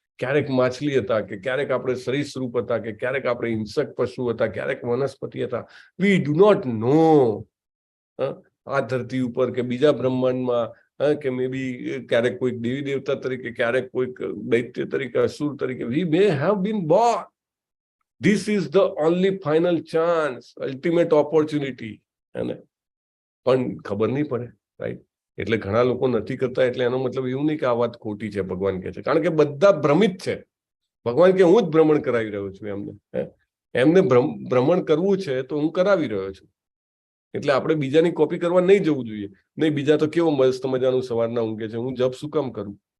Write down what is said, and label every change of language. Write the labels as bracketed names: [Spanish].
[Gujarati] ક્યારેક માછલી હતા, કે ક્યારેક આપણે સરીસૃપ હતા, કે ક્યારેક આપણે હિંસક પશુ હતા, ક્યારેક વનસ્પતિ હતા. [English] We do not know. [Gujarati] આ ધરતી ઉપર કે બીજા બ્રહ્માંડમાં, કે [English] may be [Gujarati] ક્યારેક કોઈક દેવી દેવતા તરીકે, ક્યારેક કોઈક દૈત્ય તરીકે, અસુર તરીકે, [English] We may have been born. This is the only final chance, ultimate opportunity. [Gujarati] અને પણ ખબર નહીં પડે, રાઈટ? એટલે ઘણા લોકો નથી કરતા, એટલે એનો મતલબ એવું નહીં કે આ વાત ખોટી છે, ભગવાન કહે છે. કારણ કે બધા ભ્રમિત છે. ભગવાન કે હું જ ભ્રમણ કરાવી રહ્યો છું એમને ભ્રમણ કરવું છે તો હું કરાવી રહ્યો છું. એટલે આપણે બીજાની કોપી કરવા નહીં જવું જોઈએ. નહીં, બીજા તો કેવો મસ્ત મજાનું સવારના ઊંઘે છે, હું જપ શું કામ કરું?